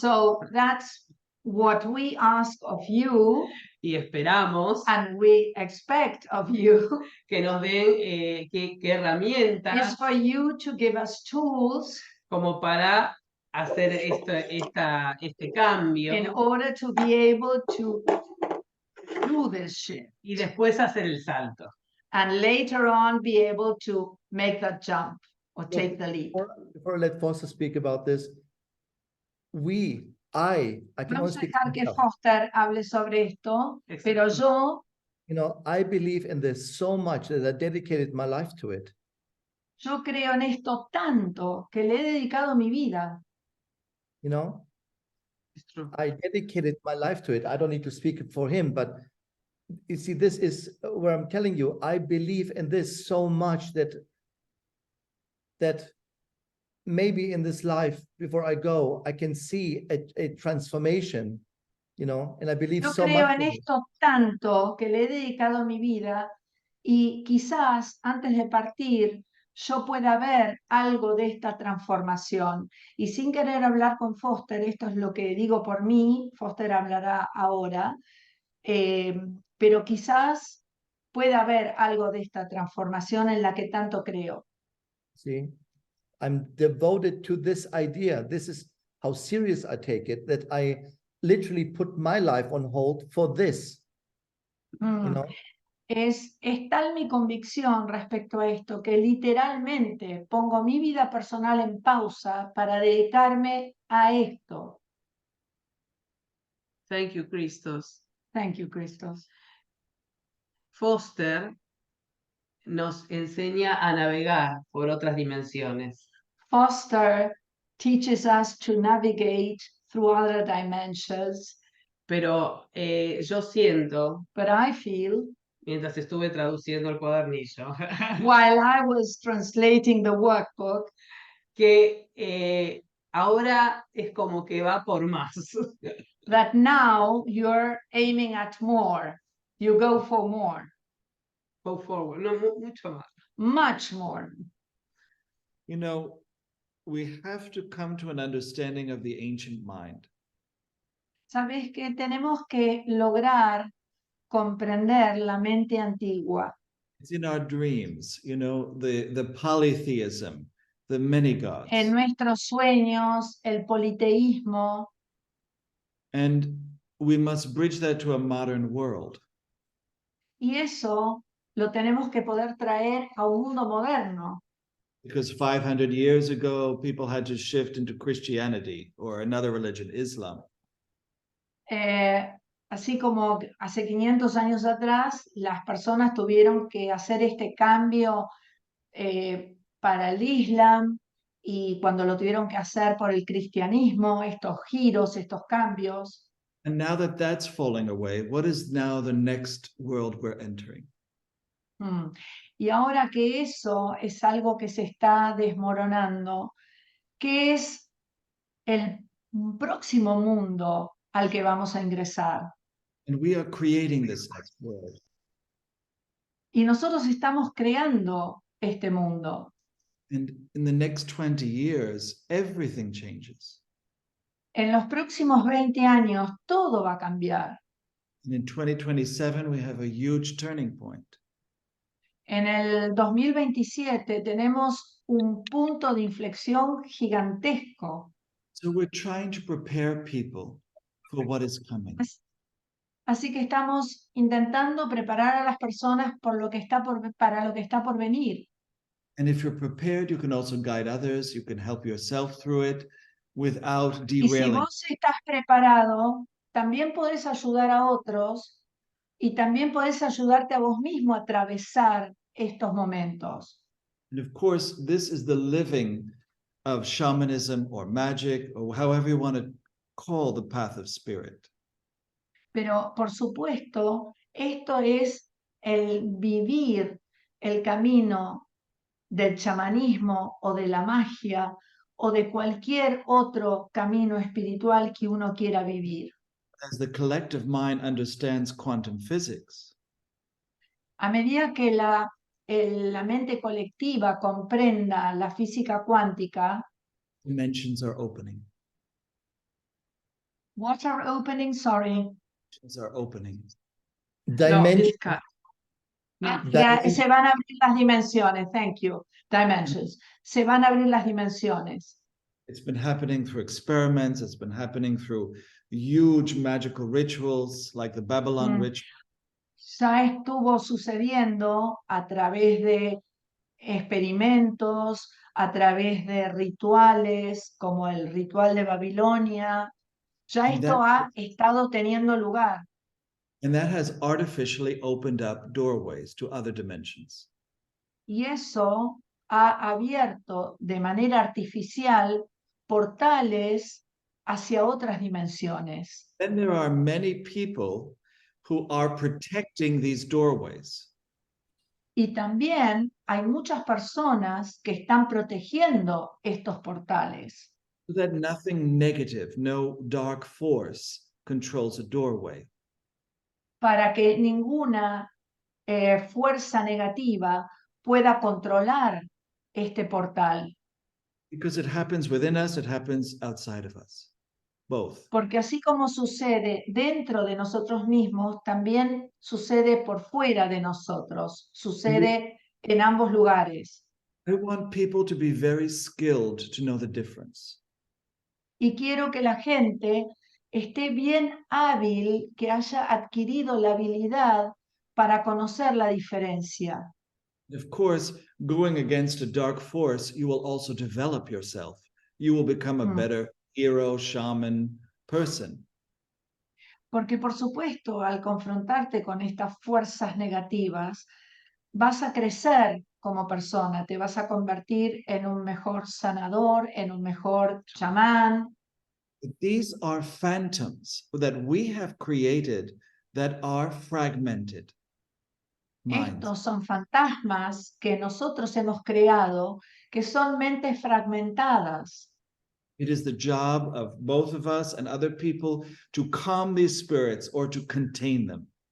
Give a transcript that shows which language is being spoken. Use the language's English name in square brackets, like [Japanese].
[English] so that's what we ask of you, [Spanish] y esperamos, [English] and we expect of you, [Spanish] que nos den qué herramientas, [English] is for you to give us tools [Spanish] como para hacer este cambio, [English] in order to be able to do this shit, [Spanish] y después hacer el salto. [English] and later on be able to make that jump or take the leap. Before I let Foster speak about this, I can only [Spanish] Vamos a [English] speak [Spanish] dejar [English] for [Spanish] que [English] myself. [Spanish] Foster hable sobre esto, pero yo [English] I believe in this so much that I dedicated my life to it. [Spanish] creo en esto tanto que le he dedicado mi vida. [English] It's true. I dedicated my life to it. I don't need to speak for him, but you see, this is where I'm telling you, I believe in this so much that maybe in this life, before I go, I can see a transformation, and I believe [Spanish] Yo [English] so [Spanish] creo [English] much [Spanish] en [English] in it. [Spanish] esto tanto que le he dedicado mi vida y quizás antes de partir yo pueda ver algo de esta transformación. Y sin querer hablar con Foster, esto es lo que digo por mí, Foster hablará ahora, pero quizás pueda haber algo de esta transformación en la que tanto creo. [English] See, I'm devoted to this idea. This is how serious I take it, that I literally put my life on hold for this, you Mm. know? [Spanish] Es tal mi convicción respecto a esto que literalmente pongo mi vida personal en pausa para dedicarme a esto. [English] Thank you, Kristos. Thank you, Kristos. [Spanish] Foster nos enseña a navegar por otras dimensiones. [English] Foster teaches us to navigate through other dimensions, [Spanish] Pero yo siento, [English] but I feel, [Spanish] mientras estuve traduciendo el cuadernillo, [English] while I was translating the workbook, [Spanish] que ahora es como que va por más. [English] that now you're aiming at more. You go for more, Go forward, [Spanish] no, mucho más. [English] much more. You know, we have to come to an understanding of the ancient mind. [Spanish] Sabes que tenemos que lograr comprender la mente antigua. [English] It's in our dreams, you know, the polytheism, the many gods. [Spanish] En nuestros sueños, el politeísmo, [English] And we must bridge that to a modern world. [Spanish] y eso lo tenemos que poder traer a un mundo moderno. [English] Because 500 years ago, people had to shift into Christianity or another religion, Islam. [Spanish] Así como hace 500 años atrás, las personas tuvieron que hacer este cambio para el Islam, y cuando lo tuvieron que hacer por el cristianismo, estos giros, estos cambios. [English] And now that that's falling away, what is now the next world we're entering? [Spanish] Y ahora que eso es algo que se está desmoronando, ¿qué es el próximo mundo al que vamos a ingresar? [English] And we are creating this next world. [Spanish] Y nosotros estamos creando este mundo. [English] And in the next 20 years, everything changes. [Spanish] En los próximos 20 años todo va a cambiar. [English] And in 2027, we have a huge turning point. [Spanish] En el 2027 tenemos un punto de inflexión gigantesco. [English] So we're trying to prepare people for what is coming. [Spanish] Así que estamos intentando preparar a las personas por lo que está para lo que está por venir. [English] And if you're prepared, you can also guide others. You can help yourself through it without [Spanish] Y si [English] derailing. [Spanish] vos estás preparado, también podés ayudar a otros y también podés ayudarte a vos mismo a atravesar estos momentos. [English] And of course, this is the living of shamanism or magic or however you want to call the path of spirit. [Spanish] Pero por supuesto, esto es el vivir el camino del chamanismo o de la magia o de cualquier otro camino espiritual que uno quiera vivir. [English] As the collective mind understands quantum physics, [Spanish] A medida que la mente colectiva comprenda la física cuántica, [English] dimensions are opening. what are opening? Sorry. Dimensions are opening. Dimension, [Spanish] Se van a abrir las dimensiones. [English] Thank you. Dimensions. [Spanish] Se van a abrir las dimensiones. [English] It's been happening through experiments. It's been happening through huge magical rituals like the Babylon ritual. [Spanish] Ya estuvo sucediendo a través de experimentos, a través de rituales como el ritual de Babilonia. Ya esto ha estado teniendo lugar. [English] And that has artificially opened up doorways to other dimensions. [Spanish] Y eso ha abierto de manera artificial portales hacia otras dimensiones. [English] Then there are many people who are protecting these doorways. [Spanish] Y también hay muchas personas que están protegiendo estos portales [English] So that nothing negative, no dark force controls a doorway. [Spanish] para que ninguna fuerza negativa pueda controlar este portal. [English] Because it happens within us, it happens outside of us. Both. [Spanish] Porque así como sucede dentro de nosotros mismos, también sucede por fuera de nosotros, sucede en ambos lugares. [English] I want people to be very skilled to know the difference. [Spanish] Y quiero que la gente esté bien hábil, que haya adquirido la habilidad para conocer la diferencia. [English] Of course, going against a dark force, you will also develop yourself. You will become a better hero, shaman, person. [Spanish] Porque por supuesto, al confrontarte con estas fuerzas negativas, vas a crecer como persona, te vas a convertir en un mejor sanador, en un mejor chamán. [English] These are phantoms that we have created that are fragmented minds. [Spanish] Estos son fantasmas que nosotros hemos creado, que son mentes fragmentadas. [English] It is the job of both of us and other people to calm these spirits or to contain them.